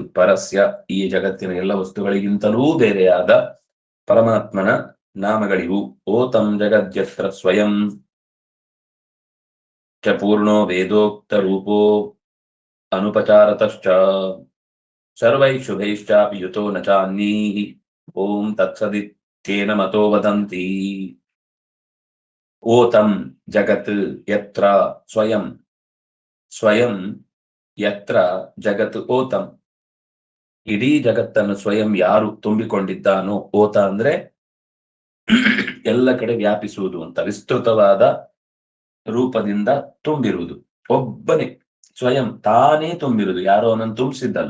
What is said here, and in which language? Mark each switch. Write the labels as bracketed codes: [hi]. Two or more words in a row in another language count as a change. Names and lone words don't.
[kn] ಪರಸ್ಯ ಈ ಜಗತ್ತಿನ ಎಲ್ಲ ವಸ್ತುಗಳಿಗಿಂತಲೂ ಬೇರೆಯಾದ ಪರಮಾತ್ಮನ ನಾಮಗಳಿವು. [sa] ಓತಂ ಜಗದ್ಯತ್ರ ಸ್ವಯಂ ಚ ಪೂರ್ಣೋ ವೇದೋಕ್ತ ರೂಪೋ ಅನುಪಚಾರತಶ್ಚ ಸರ್ವೈ ಶುಭೈಶ್ಚಾಪಿ ಯುತೋ ನ ಚಾನ್ಯೈಃ ಓಂ ತತ್ಸದಿತ್ಯೇನ ಮತೋ ವದಂತಿ. ಓತಂ ಜಗತ್ ಯತ್ರ ಸ್ವಯಂ, ಸ್ವಯಂ ಯತ್ರ ಜಗತ್ ಓತಂ, [kn] ಇಡೀ ಜಗತ್ತನ್ನು ಸ್ವಯಂ ಯಾರು ತುಂಬಿಕೊಂಡಿದ್ದಾನೋ, ಓತ ಅಂದ್ರೆ ಎಲ್ಲ ಕಡೆ ವ್ಯಾಪಿಸುವುದು ಅಂತ, ವಿಸ್ತೃತವಾದ ರೂಪದಿಂದ ತುಂಬಿರುವುದು. ಒಬ್ಬನೇ ಸ್ವಯಂ ತಾನೇ ತುಂಬಿರುವುದು, ಯಾರೋ ಅವನನ್ನು ತುಂಬಿಸಿದ್ದಲ್ಲ.